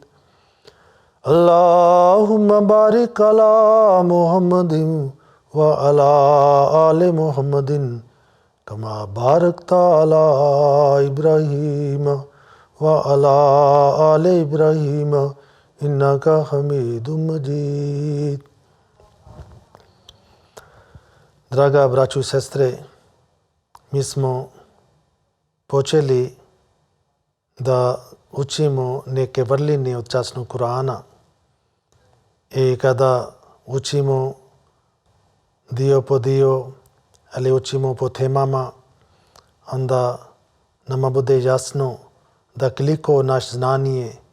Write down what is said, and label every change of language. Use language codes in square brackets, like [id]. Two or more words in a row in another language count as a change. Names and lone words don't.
[ar] اللهم بارك على محمد وعلى آل محمد كما باركت على إبراهيم وعلى آل إبراهيم إنك حميد مجيد. [bs] Draga braćo i sestre, mi smo počeli da učimo neke vrline od časnog Kur'ana i kada učimo dio po dio, ali učimo po temama, onda nama bude jasno da koliko naš znanje